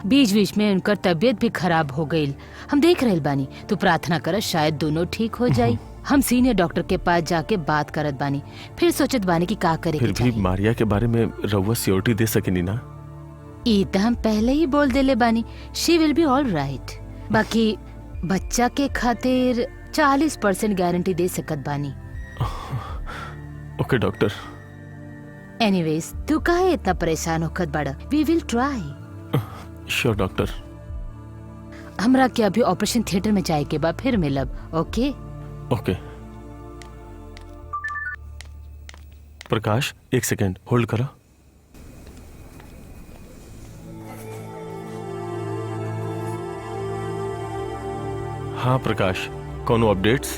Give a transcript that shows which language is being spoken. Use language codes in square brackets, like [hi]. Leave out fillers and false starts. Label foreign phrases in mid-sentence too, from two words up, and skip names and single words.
[bho] बीच में उनकर तबीयत भी खराब हो गईल। हम देख रहल बानी, तू प्रार्थना कर शायद दोनों ठीक हो जाई। हम सीनियर डॉक्टर के पास जाके बात करत बानी, फिर सोचत बानी कि का करे। फिर भी मारिया के बारे में रउआ सियोरिटी दे सकेनी ना? ई तो हम पहले ही बोल देले बानी, [en] She will be all right. [bho] बाकी बच्चा के खातिर 40% गारंटी दे सकत बानी। [en] Okay doctor. [bho] एनीवेज तू काहे इतना परेशान होखत बाड़ा? [en] We will try. Sure doctor. [bho] हमरा के अभी ऑपरेशन थिएटर में जाए के बाद फिर मिलब। ओके ओके। प्रकाश 1 सेकेंड होल्ड करो। हाँ प्रकाश, कोनो अपडेट्स?